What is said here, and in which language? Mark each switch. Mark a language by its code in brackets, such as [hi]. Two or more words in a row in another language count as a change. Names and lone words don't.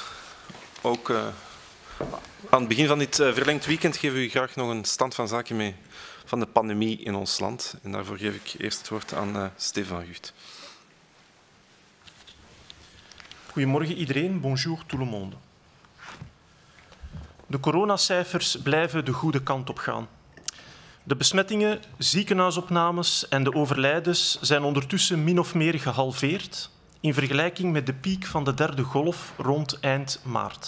[nl] Ook aan het begin van dit verlengd weekend geven we u graag nog een stand van zaken mee van de pandemie in ons land. En daarvoor geef ik eerst het woord aan Stefan Gucht. Goedemorgen iedereen, [fr] bonjour tout le monde. [nl] De coronacijfers blijven de goede kant op gaan. De besmettingen, ziekenhuisopnames en de overlijdens zijn ondertussen min of meer gehalveerd in vergelijking met de piek van de derde golf rond eind maart.